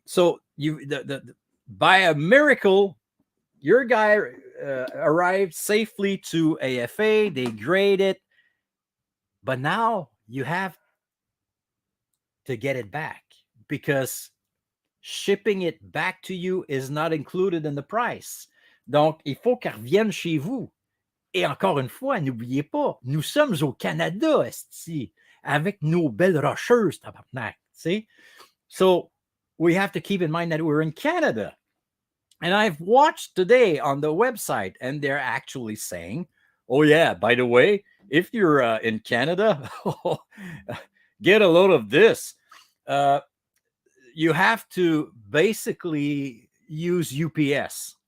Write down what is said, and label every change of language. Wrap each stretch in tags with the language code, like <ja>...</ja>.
<en>So by a miracle, your guy arrived safely to AFA. They grade it, but now you have to get it back, because shipping it back to you is not included in the price.</en> <fr>Donc, il faut qu'elle revienne chez vous. Et encore une fois, n'oubliez pas, nous sommes au Canada, esti, avec nos belles rocheuses, tabarnak, see?</fr> <en>So we have to keep in mind that we're in Canada. And I've watched today on the website, and they're actually saying, oh yeah, by the way, if you're in Canada, get a load of this. You have to basically use UPS.</en>